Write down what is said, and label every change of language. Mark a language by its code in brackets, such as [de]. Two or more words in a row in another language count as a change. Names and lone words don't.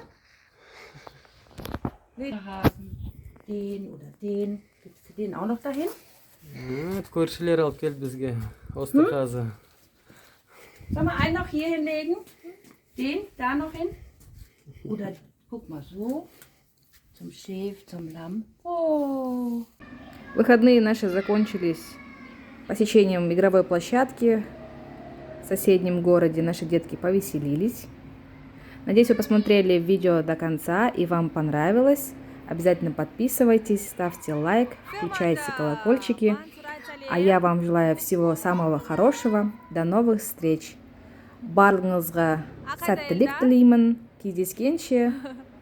[de] Hasen. Den oder den. Gibst du den auch noch dahin? [uz] Ko'rshlar olib keldi bizga. [de] Osterhase. Sollen wir einen noch hier hinlegen? Den da noch hin? Oder guck mal so. Zum Schäf, zum Lamm. Oh. [ru] Выходные наши закончились посещением игровой площадки в соседнем городе. Наши детки повеселились. Надеюсь, вы посмотрели видео до конца и вам понравилось. Обязательно подписывайтесь, ставьте лайк, включайте колокольчики. А я вам желаю всего самого хорошего. До новых встреч. [kk] Барлығыңызға сәттілік тілеймін. Кездескенше.